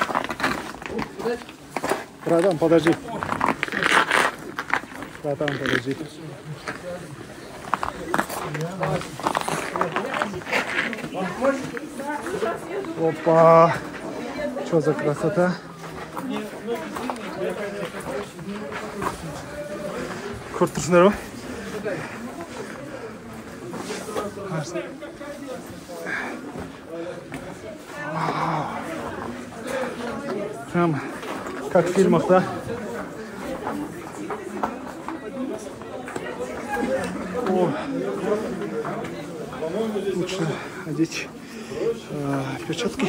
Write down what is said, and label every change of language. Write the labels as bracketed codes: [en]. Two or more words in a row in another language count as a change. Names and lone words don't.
[ru] Братан, подожди. Братан, подожди. Опа! Что за красота? [kk] Көріп тұрсыңдар ма? [ru] Прям как в фильмах, да? О, лучше одеть перчатки.